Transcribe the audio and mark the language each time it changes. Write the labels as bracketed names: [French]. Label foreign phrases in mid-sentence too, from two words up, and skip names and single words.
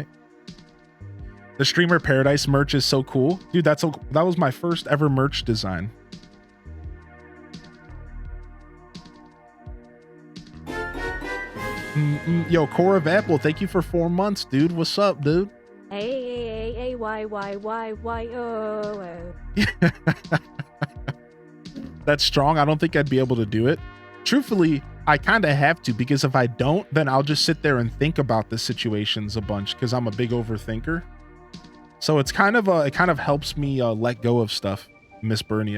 [English] The Streamer Paradise merch is so cool. Dude, that was my first ever merch design. Yo, Core of Apple, thank you for 4 months, dude. What's up, dude? A-Y-Y-Y-Y-O. That's strong. I don't think I'd be able to do it. Truthfully, I kind of have to, because if I don't, then I'll just sit there and think about the situations a bunch because I'm a big overthinker. So it's kind of it kind of helps me let go of stuff, Miss Bernia.